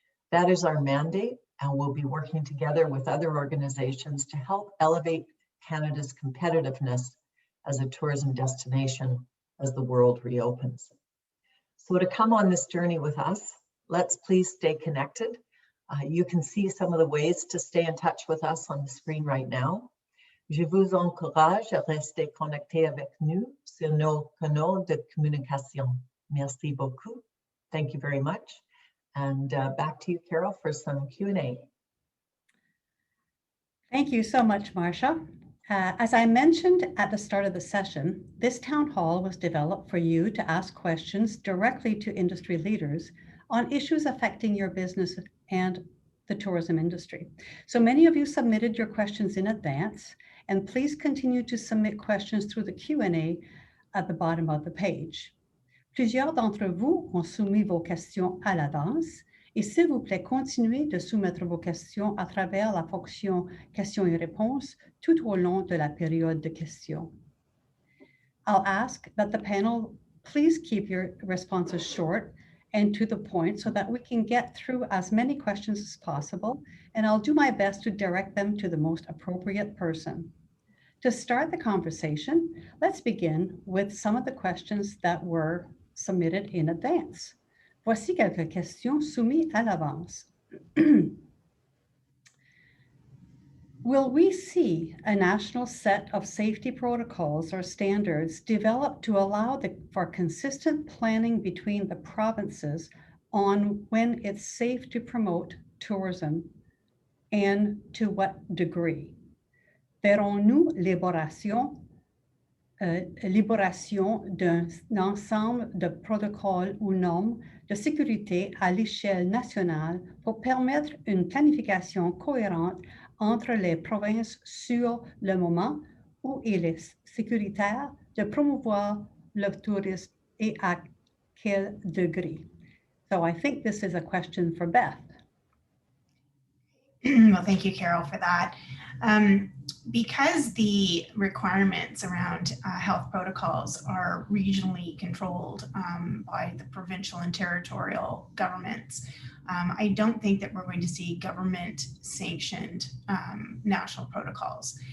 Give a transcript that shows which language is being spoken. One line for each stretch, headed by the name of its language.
English: That is our mandate, and we'll be working together with other organizations to help elevate Canada's competitiveness as a tourism destination as the world reopens. So to come on this journey with us, let's please stay connected. You can see some of the ways to stay in touch with us on the screen right now.
French: Je vous encourage à rester connecté avec nous sur nos canaux de communication. Merci beaucoup.
English: Thank you very much. And back to you, Carol, for some Q&A. Thank you so much, Marcia. As I mentioned at the start of the session, this town hall was developed for you to ask questions directly to industry leaders on issues affecting your business and the tourism industry. So many of you submitted your questions in advance, and please continue to submit questions through the Q&A at the bottom of the page.
French: Plusieurs d'entre vous ont soumis vos questions à l'avance, et s'il vous plaît, continuez de soumettre vos questions à travers la fonction questions et réponses tout au long de la période de questions.
English: I'll ask that the panel please keep your responses short and to the point so that we can get through as many questions as possible, and I'll do my best to direct them to the most appropriate person. To start the conversation, let's begin with some of the questions that were submitted in advance.
French: Voici quelques questions soumises à l'avance.
English: Will we see a national set of safety protocols or standards developed to allow for consistent planning between the provinces on when it's safe to promote tourism and to what degree?
French: Verrons-nous l'élaboration d'un ensemble de protocoles ou normes de sécurité à l'échelle nationale pour permettre une planification cohérente entre les provinces sur le moment où il est sécuritaire de promouvoir le tourisme et à quel degré?
English: So I think this is a question for Beth. Well, thank you, Carol, for that. Because the requirements around health protocols are regionally controlled by the provincial and territorial governments, I don't think that we're going to see government-sanctioned national protocols.